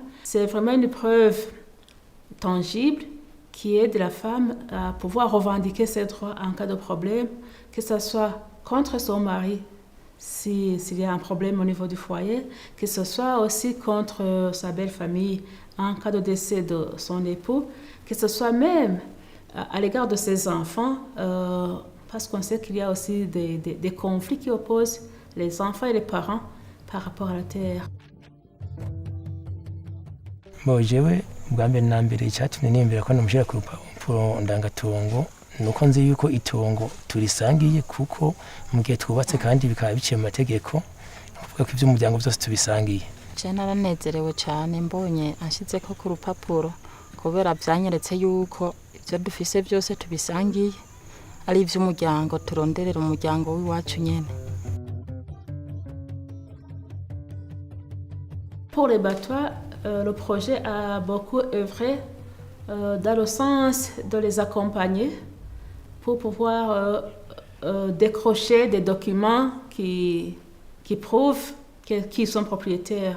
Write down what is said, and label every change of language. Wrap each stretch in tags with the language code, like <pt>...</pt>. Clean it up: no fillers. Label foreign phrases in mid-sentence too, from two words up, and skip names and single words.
<fr>C'est vraiment une preuve tangible qui aide la femme à pouvoir revendiquer ses droits en cas de problème, que ce soit contre son mari s'il y a un problème au niveau du foyer, que ce soit aussi contre sa belle famille en cas de décès de son époux, que ce soit même à l'égard de ses enfants, parce qu'on sait qu'il y a aussi des conflits qui opposent les enfants et les parents par rapport à la terre.</fr> <rn>Jewe bwa mbere na mbere icyatumye nimbira ko namushira ku rupapuro ndangatongo nuko nzi yuko itongo turisangiye, kuko mu gihe twubatse kandi bikaba biciye mu mategeko, kuvuga ko iby'umuryango byose tubisangiye. Je naranezerewe cyane mbonye anshize ko ku rupapuro, kubera byanyeretse yuko ibyo dufise byose tubisangiye, ari iby'umuryango turonderera umuryango w'iwacu nyene.</rn> <fr>Pour les Batois, le projet a beaucoup œuvré dans le sens de les accompagner pour pouvoir décrocher des documents qui prouvent qu'ils sont propriétaires.</fr>